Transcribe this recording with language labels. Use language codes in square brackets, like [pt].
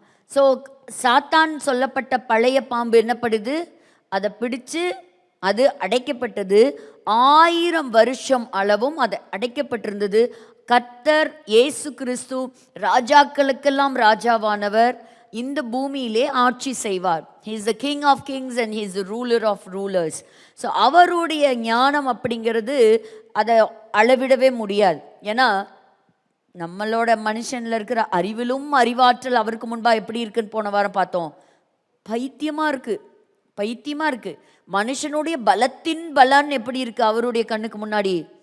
[ta] So சாத்தான் சொல்லப்பட்ட பழைய பாம்பு என்னப்படுது, அதை பிடிச்சு அது அடைக்கப்பட்டது. 1000 வருஷம் அளவும் அது அடைக்கப்பட்டிருந்தது. கர்த்தர் இயேசு கிறிஸ்து ராஜாக்களுக்கெல்லாம் ராஜாவானவர், இந்த பூமியிலே ஆட்சி செய்வார். [en] He is the King of Kings and he is the ruler of rulers. [ta] So அவருடைய ஞானம் அப்படிங்கிறது அதை அளவிடவே முடியாது. ஏன்னா நம்மளோட மனுஷனில் இருக்கிற அறிவிலும் அறிவாற்றல் அவருக்கு முன்பாக எப்படி இருக்குன்னு போன வாரம் பார்த்தோம். பைத்தியமாக இருக்குது. மனுஷனுடைய பலத்தின் பலன் எப்படி இருக்குது அவருடைய கண்ணுக்கு முன்னாடி?